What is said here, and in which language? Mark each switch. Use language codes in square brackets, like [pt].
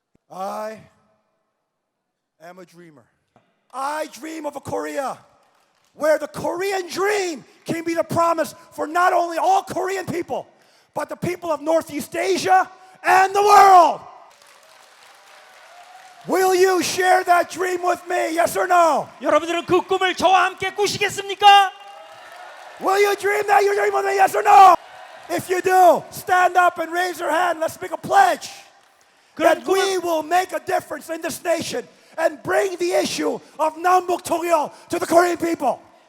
[en] I am a dreamer. I dream of a Korea where the Korean dream can be the promise for not only all Korean people, but the people of Northeast Asia and the world. Will you share that dream with me? Yes or no? [ko] 여러분들은 그 꿈을 저와 함께 꾸시겠습니까? [en] Will you dream that you dream with me? Yes or no? If you do, stand up and raise your hand. Let's make a pledge that we will make a difference in this nation and bring the issue of Nam북 통일 to the Korean people.